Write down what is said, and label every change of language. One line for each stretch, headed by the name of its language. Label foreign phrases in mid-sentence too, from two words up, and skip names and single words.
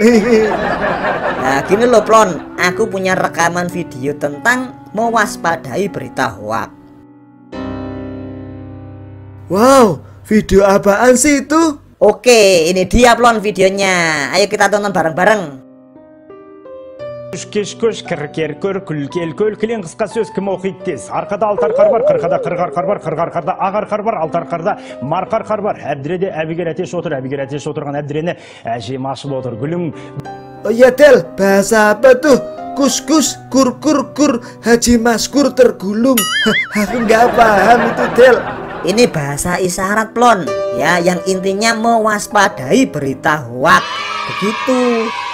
Indonesian: Nah gini loh Plon, aku punya rekaman video tentang mewaspadai berita hoak. Wow, video apaan sih itu? Oke, ini dia Plon videonya. Ayo kita tonton bareng-bareng.
Kazakh: Кеш кіркер күлкел көлкілен қысқа сөз кім оқиды тез. Арқада алтар қар бар, қырқада қырғар қар бар, қырғар қарда ағар қар бар, алтар қарда марқар қар бар. Әбдіреде әбігер әтеш отыр, әбігер әтеш отырған әбдірені әжем ашып отыр. Гүлім.
Indonesian: Oh iya Tel, bahasa apa tuh? Kus-kus, kur-kur-kur, Haji Maskur tergulung. Aku nggak paham itu Tel. Ini bahasa isyarat Plon, ya, yang intinya mewaspadai berita hoak. Begitu.